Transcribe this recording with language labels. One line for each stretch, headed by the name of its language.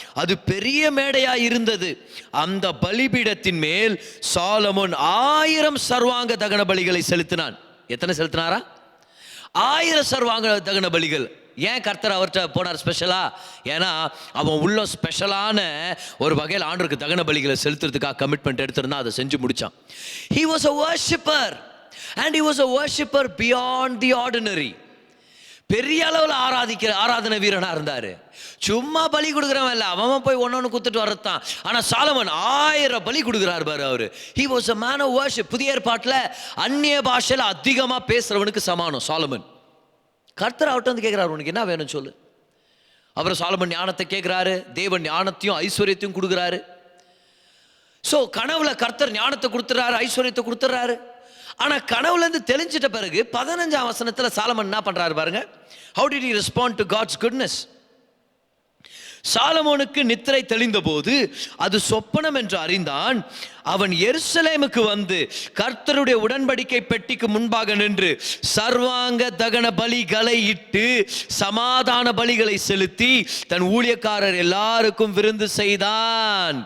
Tamil: அது பெரிய மேடையா இருந்தது. அந்த பலிபீடத்தின் மேல் சாலமோன் 1000 சர்வாங்க தகன பலிகளை செலுத்தினான். எத்தனை செலுத்தினாரா? 1000 சர்வாங்க தகன பலிகள். ஏன் கர்த்தர் அவர்கிட்ட போனார் ஸ்பெஷலா? ஏன்னா அவன் உள்ள ஸ்பெஷலான ஒரு வகையில் ஆண்டவருக்கு தகன பலிகளை செலுத்துறதுக்காக கமிட்மெண்ட் எடுத்திருந்தா அதை செஞ்சு முடிச்சான்.
English: He was a worshipper and he was a worshipper beyond the ordinary.
Tamil: பெரிய அளவில் ஆராதனை வீரனா இருந்தாரு. சும்மா பலி கொடுக்குறவன் இல்லை, அவன் போய் ஒன்னொன்னு குத்துட்டு வரத்தான். ஆனா சாலமன் 1000 பலி கொடுக்குறாரு பாரு அவரு.
English: He was a man of worship.
Tamil: புதிய ஏற்பாட்டில் அந்நிய பாஷையில அதிகமா பேசுறவனுக்கு சமானம் சாலமன். கர்த்தர் அவர்கிட்ட வந்து கேட்கிறாரு, உனக்கு என்ன வேணும் சொல்லு. அப்புறம் சாலமன் ஞானத்தை கேட்கிறாரு, தேவன் ஞானத்தையும் ஐஸ்வர்யத்தையும் கொடுக்குறாரு. ஸோ கனவுல கர்த்தர் ஞானத்தை கொடுத்துறாரு, ஐஸ்வர்யத்தை கொடுத்துறாரு. ஆனா கனவுல இருந்து தெளிஞ்சிட்ட பிறகு 15ஆம் வசனத்துல சாலமன் என்ன பண்றாரு பாருங்க.
English: How did he respond to God's goodness?
Tamil: சாலமோனுக்கு நித்திரை தெளிந்த போது அது சொப்பனம் என்று அறிந்தான். அவன் எருசலேமுக்கு வந்து கர்த்தருடைய உடன்படிக்கை பெட்டிக்கு முன்பாக நின்று சர்வாங்க தகன பலிகளை இட்டு சமாதான பலிகளை செலுத்தி தன் ஊழியக்காரர் எல்லாருக்கும் விருந்து செய்தான்.